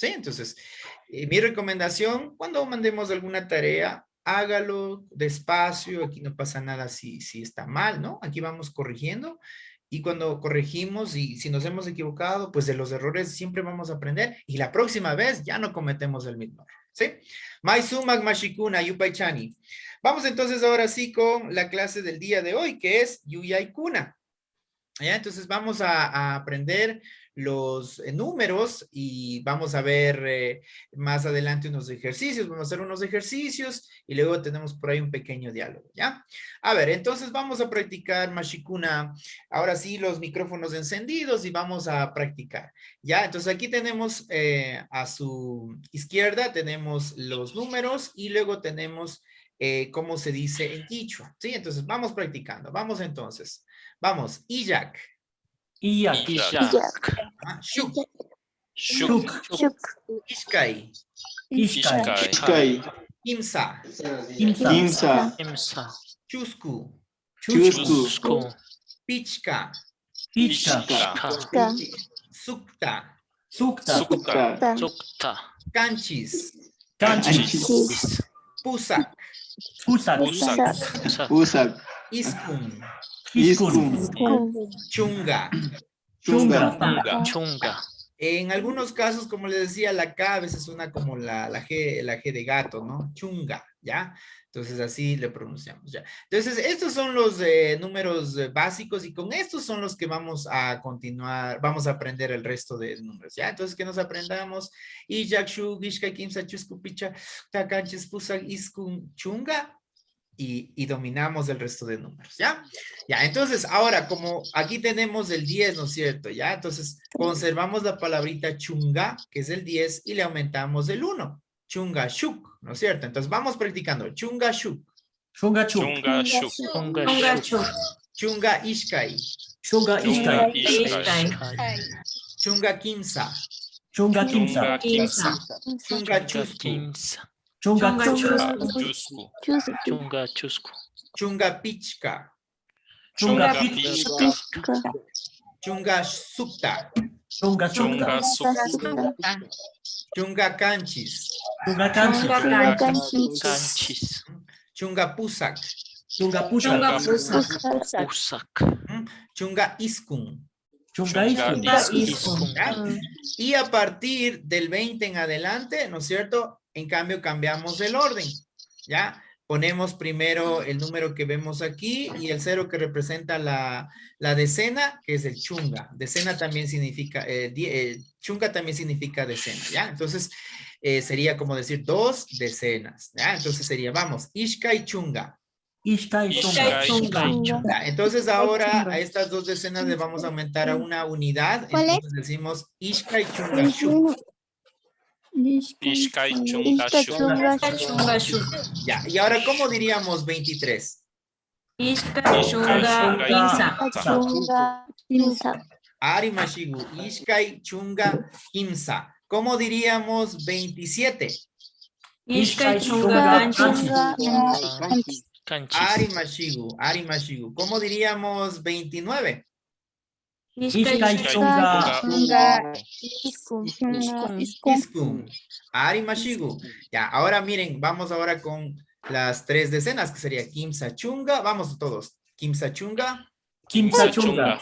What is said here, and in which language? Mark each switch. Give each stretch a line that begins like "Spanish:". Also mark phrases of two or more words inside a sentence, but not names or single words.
Spanish: Entonces, mi recomendación, cuando mandemos alguna tarea, hágalo despacio. Aquí no pasa nada si está mal, ¿no? Aquí vamos corrigiendo. Y cuando corregimos y si nos hemos equivocado, pues de los errores siempre vamos a aprender y la próxima vez ya no cometemos el mismo error, ¿sí?
Quechua: Maisumak mashikuna yupaychani.
Spanish: Vamos entonces ahora sí con la clase del día de hoy, que es Yuyaykuna. ¿Ya? Entonces vamos a aprender los números y vamos a ver más adelante unos ejercicios. Vamos a hacer unos ejercicios y luego tenemos por ahí un pequeño diálogo, ¿ya? A ver, entonces vamos a practicar Mashikuna. Ahora sí, los micrófonos encendidos y vamos a practicar, ¿ya? Entonces aquí tenemos a su izquierda, tenemos los números y luego tenemos cómo se dice en quichua, ¿sí? Entonces vamos practicando. Vamos entonces. Vamos,
Quechua: Iyak. Iyak. Shuk. Shuk. Ishkai. Ishkai. Kimsa. Chusku. Pichka. Sukta. Kanchis. Pusak. Iskun. Chunga.
Spanish: En algunos casos, como les decía, la K a veces suena como la G de gato, ¿no? Chunga, ¿ya? Entonces así le pronunciamos, ¿ya? Entonces estos son los números básicos y con estos son los que vamos a continuar, vamos a aprender el resto de números, ¿ya? Entonces que nos aprendamos
Quechua: Iyak, Shuk, Ishka, Kimsa, Chusku, Picha, Takanchis, Pusak, Iskun, Chunga.
Spanish: Y dominamos el resto de números, ¿ya? Ya, entonces, ahora, como aquí tenemos el 10, ¿no es cierto? ¿Ya? Entonces, conservamos la palabrita chunga, que es el 10, y le aumentamos el 1.
Quechua: Chunga shuk,
Spanish: ¿no es cierto? Entonces, vamos practicando.
Quechua: Chunga shuk. Chunga shuk. Chunga ishkai. Chunga kimsa. Chunga chusku. Chunga pichka. Chunga sukta. Chunga kanchis. Chunga pusak. Chunga Pusak. Pusak. Chunga Iskun. Chunga Iskun. Iskun.
Spanish: ¿Ya? Y a partir del 20 en adelante, ¿no es cierto? En cambio, cambiamos el orden, ¿ya? Ponemos primero el número que vemos aquí y el 0 que representa la decena, que es el chunga. Decena también significa, chunga también significa decena, ¿ya? Entonces, sería como decir 2 decenas, ¿ya? Entonces sería, vamos,
Quechua: Ishka y chunga. Ishka y Chunga.
Spanish: Ya, entonces ahora a estas 2 decenas le vamos a aumentar a una unidad. Entonces decimos
Quechua: Ishka y chunga shuk. Ishkai Chunga Shuk.
Spanish: Ya, y ahora, ¿cómo diríamos 23?
Quechua: Ishka Chunga Kimsa. Ari Mashigu, Ishkai Chunga Kimsa.
Spanish: ¿Cómo diríamos 27?
Quechua: Ishka Chunga Kanchis. Ari Mashigu.
Spanish: ¿Cómo diríamos 29?
Quechua: Ishka y Chunga. Iskun. Ari Mashigu.
Spanish: Ya, ahora miren, vamos ahora con las 3 decenas, que sería
Quechua: Kimsa Chunga.
Spanish: Vamos todos.
Quechua: Kimsa Chunga. Kimsa Chunga.